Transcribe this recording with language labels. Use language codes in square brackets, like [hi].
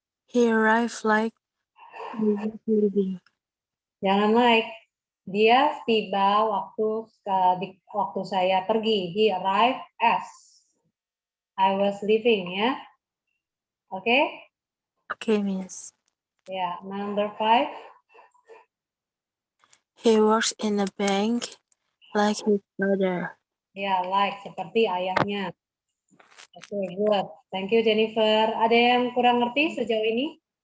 [en] He arrived like leaving. [id] Jangan like. Dia tiba waktu saya pergi. [en] He arrived as I was leaving, ya. [id] Oke? [en] Okay, Miss. [id] Ya, number 5. [en] He works in a bank like his father. [id] Ya, like seperti ayahnya. Oke, good. [en] Thank you, [id] Jennifer. Ada yang kurang ngerti sejauh ini?